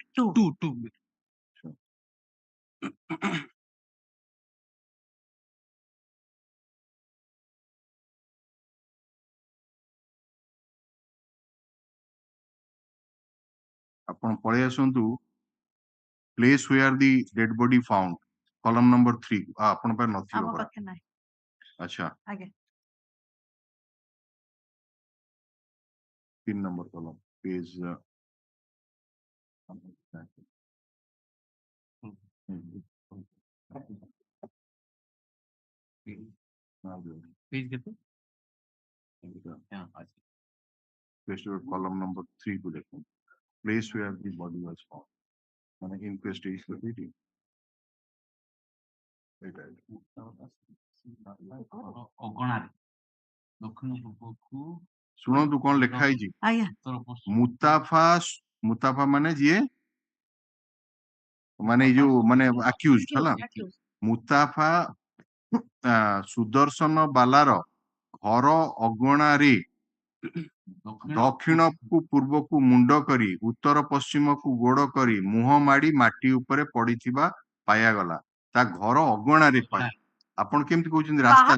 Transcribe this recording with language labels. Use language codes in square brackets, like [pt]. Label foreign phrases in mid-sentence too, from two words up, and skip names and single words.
[or] 2 ଆପଣ ପଳେଇ ଆସନ୍ତୁ [en] place where the dead body found column number 3 [or] ଆପଣ ପାଇଁ ନଥିବ ପରା अच्छा [hi] आगे [en] 3 number column page [hi] पेज कितने [en] column number 3 [hi] को देखो [en] place where the body was found माने inquest is completed [or] ଅଗଣାରେ ଦକ୍ଷିଣ ପୂର୍ବକୁ ଶୁଣନ୍ତୁ କଣ ଲେଖା ହେଇଛି ମୁତାଫା ମାନେ ଯିଏ ମାନେ ଏଇ ଯୋଉ ମାନେ ଆକ୍ୟୁଜ୍ଡ ହେଲା ମୁତାଫା ସୁଦର୍ଶନ ବାଲାର ଘର ଅଗଣାରେ ଦକ୍ଷିଣକୁ ପୂର୍ବକୁ ମୁଣ୍ଡ କରି ଉତ୍ତର ପଶ୍ଚିମକୁ ଗୋଡ କରି ମୁହଁ ମାଡି ମାଟି ଉପରେ ପଡିଥିବା ପାଇଗଲା ତା ଘର ଅଗଣାରେ ଆପଣ କେମିତି କହୁଛନ୍ତି ରାସ୍ତାରେ